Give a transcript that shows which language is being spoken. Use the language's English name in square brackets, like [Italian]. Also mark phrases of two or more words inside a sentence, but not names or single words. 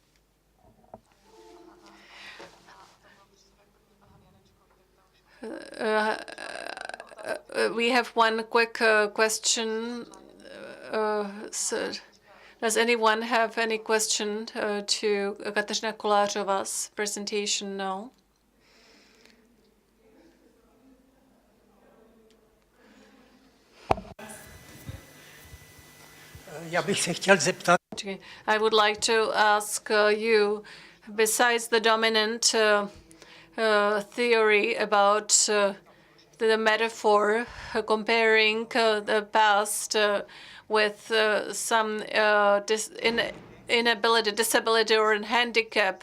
[English] We have one quick question. Does anyone have any question to Kateřina Kolářová's presentation? No. [Czech] Já bych se chtěl zeptat. [English] I would like to ask you, besides the dominant theory about the metaphor comparing the past with some inability, disability, or handicap.